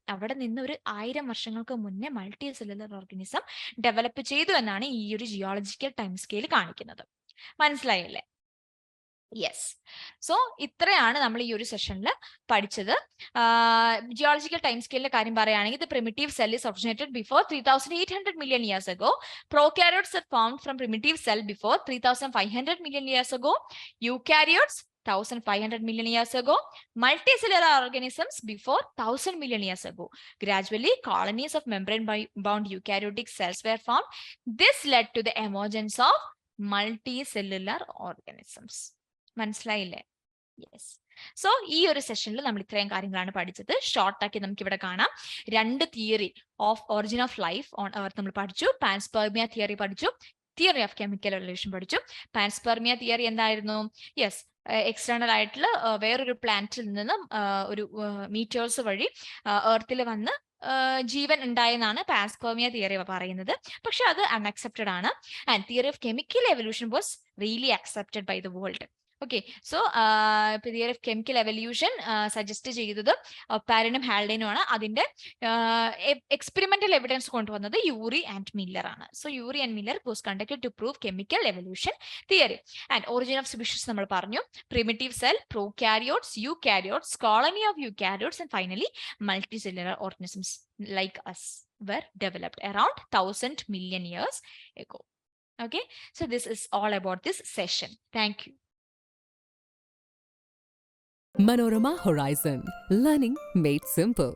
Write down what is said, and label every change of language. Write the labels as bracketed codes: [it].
[ml] അവിടെ നിന്ന് ഒരു 1000 വർഷങ്ങൾക്ക് മുന്നേ മൾട്ടി സെല്ലുലർ ഓർഗാനിസം ഡെവലപ്പ് ചെയ്തു എന്നാണ് ഈ ഒരു ജിയോളജിക്കൽ ടൈം സ്കെയിൽ കാണിക്കുന്നത്. മനസ്സിലായല്ലേ? യെസ്. സോ ഇത്രയാണ് നമ്മൾ ഈ ഒരു സെഷനിൽ പഠിച്ചത്. ജിയോളജിക്കൽ ടൈം സ്കെയിലിന്റെ കാര്യം പറയുകയാണെങ്കിൽ [en] The primitive cell is originated before 3800 million years ago. Prokaryotes are formed from primitive cell before 3500 million years ago. Eukaryotes 1500 million years ago. Multicellular organisms before 1000 million years ago. Gradually, colonies of membrane-bound eukaryotic cells were formed. This led to the emergence of multicellular organisms. [ml] മനസ്സിലായില്ലേ? Yes. So ഈ ഒരു സെഷനിൽ നമ്മൾ ഇത്രയും കാര്യങ്ങളാണ് പഠിച്ചത്. ഷോർട്ടാക്കി നമുക്ക് ഇവിടെ കാണാം. 2 theory of origin of life on earth നമ്മൾ പഠിച്ചു. പാൻസ്പെർമിയ തിയറി പഠിച്ചു, തിയറി ഓഫ് കെമിക്കൽ എവല്യൂഷൻ പഠിച്ചു. പാൻസ്പെർമിയ തിയറി എന്തായിരുന്നു? യെസ്, എക്സ്റ്റേണൽ ആയിട്ടുള്ള വേറൊരു പ്ലാനറ്റിൽ നിന്നും ഒരു മീറ്റേഴ്സ് വഴി എർത്തിൽ വന്ന് ജീവൻ ഉണ്ടായെന്നാണ് പാൻസ്പെർമിയ തിയറി പറയുന്നത്. പക്ഷെ അത് അൺഅക്സെപ്റ്റഡ് ആണ്. [en] And theory of chemical evolution was really accepted by the world. [ml] Okay, so theory of chemical evolution suggest ചെയ്തത് പാരനും ഹാൽഡേനും ആണ്. അതിന്റെ എക്സ്പെരിമെന്റൽ എവിഡൻസ് കൊണ്ടുവന്നത് യൂറി ആൻഡ് മില്ലർ ആണ്. [en] So Urey and Miller was conducted to prove chemical evolution theory. And origin of species [ml] നമ്മൾ പറഞ്ഞു. [en] Primitive cell, prokaryotes, eukaryotes, colony of eukaryotes and finally multicellular organisms like us were developed around 1000 million years ago. Okay, so this is all about this session. Thank you. Manorama Horizon, learning made simple.